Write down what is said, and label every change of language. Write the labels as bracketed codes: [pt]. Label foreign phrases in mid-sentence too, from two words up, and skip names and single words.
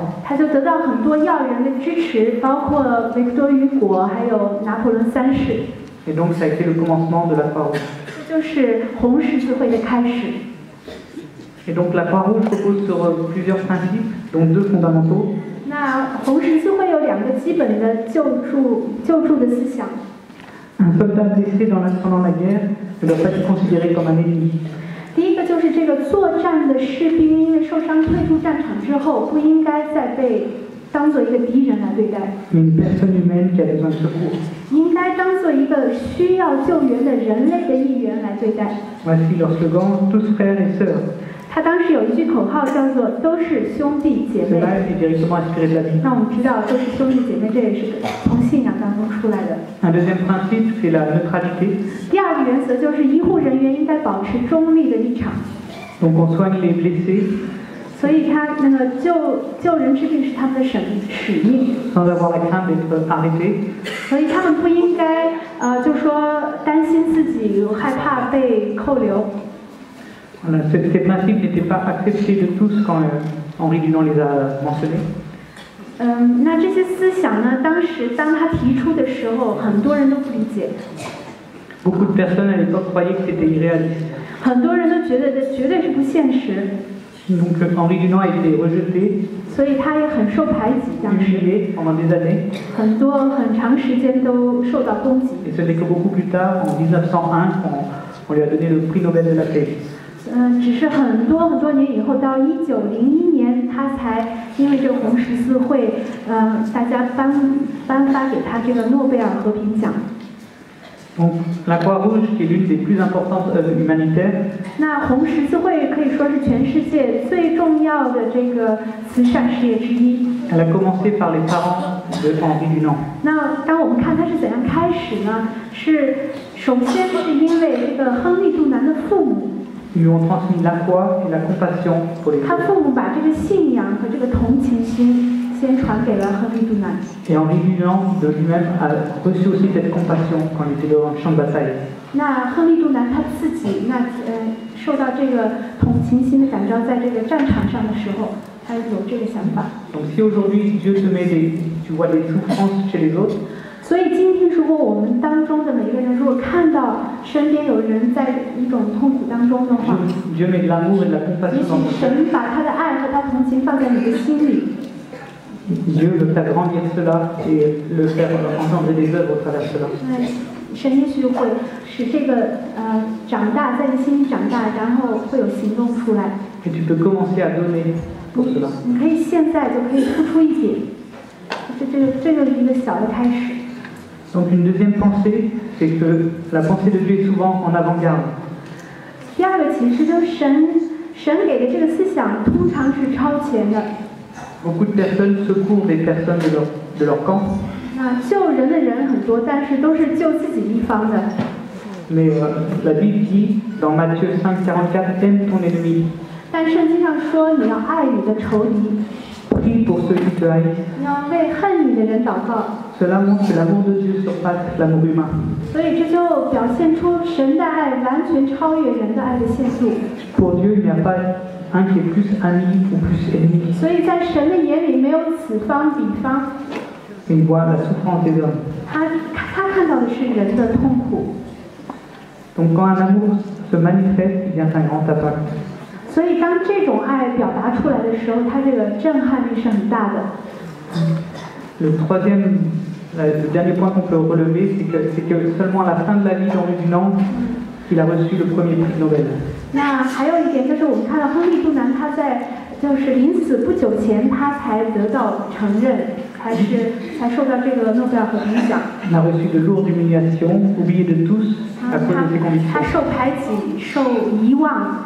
[zh] 他就得到很多要人的支持，包括维克多·雨果，还有拿破仑3世。 [fr] Et donc ça a été le commencement de la Croix-Rouge. [zh] 这就是红十字会的开始。 [fr] Et donc la Croix-Rouge repose sur plusieurs principes, dont 2 fondamentaux. [zh] 那红十字会有2个基本的救助的思想。 [fr] Un soldat blessé pendant la guerre ne doit pas être considéré comme un ennemi. [zh] 第一个就是这个作战的士兵因为受伤退出战场之后，不应该再被当做一个敌人来对待， [fr] Mais une personne humaine qui a besoin de secours. [zh] 应该当做一个需要救援的人类的一员来对待。 [fr] Voici leur slogan, tous frères et sœurs. [zh] 他当时有一句口号叫做“都是兄弟姐妹 [fr] Cela est directement inspiré de la ”。 [zh] 那 [fr] Bible. [zh] 我们知道，都是兄弟姐妹，这也是从信仰当中出来的。 [fr] Un deuxième principe, c'est la neutralité. [zh] 第二个原则就是医护人员应该保持中立的立场。 [fr] Donc on soigne les blessés [zh] 所以他那个救人之病是他们的使命， [fr] sans avoir la crainte d'être arrêtés. [zh] 所以他们不应该就说担心自己害怕被扣留。 [fr] Voilà, ces principes n'étaient pas acceptés de tous quand Henri Dunant les a mentionnés. [zh] 那这些思想呢，当时当他提出的时候，很多人都不理解， [fr] Beaucoup de personnes à l'époque croyaient que c'était irréaliste. [zh] 很多人都觉得这绝对是不现实， [fr] Donc Henri Dunant a été rejeté, [zh] 所以他也很受排挤，当时 [fr] humilié pendant des années. [zh] 很长时间都受到攻击。 [fr] Et ce n'est que beaucoup plus tard, en 1901, qu'on lui a donné le prix Nobel de la paix. [zh] 只是很多年以后，到1901年，他才因为这个红十字会，大家颁发给他这个诺贝尔和平奖。 [fr] Donc la Croix-Rouge, qui est l'une des plus importantes œuvres humanitaires, [zh] 那红十字会可以说是全世界最重要的这个慈善事业之一。 [fr] elle a commencé par les parents de Henri Dunant. [zh] 那当我们看它是怎样开始呢？是首先是因为这个亨利·杜南的父母。 [fr] Ils lui ont transmis la foi et la compassion pour les [zh] 他 [fr] autres. [zh] 父母把这个信仰和这个同情心先传给了亨利·杜南。 [fr] Et Henri Dunant de lui-même a reçu aussi cette compassion quand il était dans le champ de bataille. [zh] 那亨利·杜南他自己受到这个同情心的感召，在这个战场上的时候，他有这个想法。 [fr] Donc si aujourd'hui Dieu te met tu vois des souffrances chez les autres, [zh] 所以今天，如果我们当中的每一个人，如果看到身边有人在一种痛苦当中的话， [fr] Dieu met de l'amour et de la [zh] 也 [fr] compassion dans [zh] 许 [fr] ton cœur. [zh] 神把他的爱和他同情放在你的心里， [fr] Dieu veut faire grandir cela et le faire engendrer des œuvres au travers de cela. [zh] 那神也许会使这个长大，在你心里长大，然后会有行动出来。 [fr] Et tu peux commencer à donner pour cela. [zh] 你可以现在就可以付出一点，这就是一个小的开始。 [fr] Donc une deuxième pensée, c'est que la pensée de Dieu est souvent en avant-garde. [zh] 第二个启示就是神给的这个思想通常是超前的。 [fr] Beaucoup de personnes secourent des personnes de leur camp, [zh] 那救人的人很多，但是都是救自己一方的。 [fr] mais la Bible dit dans Matthieu 5,44, aime ton ennemi, [zh] 但圣经上说你要爱你的仇敌， [fr] prie pour ceux qui te haïssent. [zh] 你要为恨你的人祷告。 [fr] Cela montre que l'amour de Dieu surpasse l'amour humain. [zh] 所以这就表现出神的爱完全超越人的爱的限度。 [fr] Pour Dieu, il n'y a pas un qui est plus ami ou plus ennemi. [zh] 所以在神的眼里没有此方彼方， [fr] Il voit la souffrance des hommes. [zh] 他看到的是人的痛苦。 [fr] Donc quand un amour se manifeste, il y a un grand impact. [zh] 所以当这种爱表达出来的时候，它这个震撼力是很大的。 [fr] Le dernier point qu'on peut relever, c'est que seulement à la fin de la vie d'Henri Dunant, il a reçu le premier prix Nobel. [zh] 那还有一点就是，我们看到亨利·杜南他在就是临死不久前，他才得到承认，才受到这个诺贝尔和平奖。 [fr] Il a reçu de lourdes humiliations, oublié de tous à cause de ses [zh] 他 [fr] convictions. [zh] 受排挤，受遗忘。